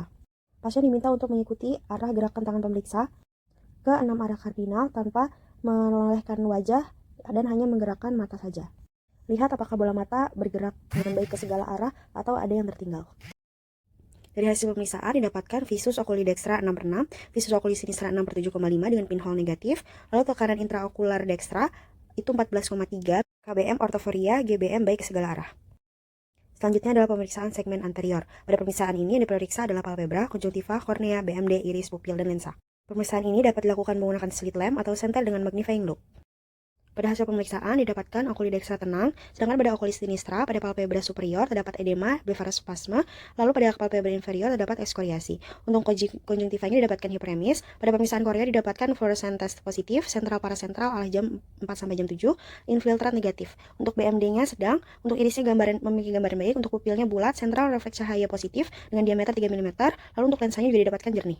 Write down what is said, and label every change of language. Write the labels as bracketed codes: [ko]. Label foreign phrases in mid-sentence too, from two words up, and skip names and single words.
[id] Pasien diminta untuk mengikuti arah gerakan tangan pemeriksa ke 6 arah kardinal tanpa menolehkan wajah dan hanya menggerakkan mata saja. Lihat apakah bola mata bergerak dengan baik ke segala arah atau ada yang tertinggal. Dari hasil pemeriksaan didapatkan [la] visus oculi dextra [id] 6/6, [la] visus oculi sinistra [id] 6/7,5 dengan pinhole negatif, lalu tekanan intraokular dextra itu 14,3, KBM ortoforia, GBM baik ke segala arah. Selanjutnya adalah pemeriksaan segmen anterior. Pada pemeriksaan ini yang diperiksa adalah palpebra, konjungtiva, kornea, BMD, iris, pupil, dan lensa. Pemeriksaan ini dapat dilakukan menggunakan [en] slit lamp [id] atau senter dengan [en] magnifying loupe. [id] Pada hasil pemeriksaan didapatkan [la] oculi dextra [id] tenang, sedangkan pada [la] oculi sinistra [id] pada [la] palpebra superior [id] terdapat edema, blepharospasme, lalu pada [la] palpebra inferior [id] terdapat ekskoriasi. Untuk konjungtivanya didapatkan hiperemis. Pada pemeriksaan korea didapatkan [en] fluorescent test [id] positif, sentral parasentral arah jam 4 sampai jam 7, infiltrat negatif. Untuk BMD-nya sedang, untuk irisnya memiliki gambaran baik, untuk pupilnya bulat, sentral refleks cahaya positif dengan diameter 3 mm, lalu untuk lensanya juga didapatkan jernih.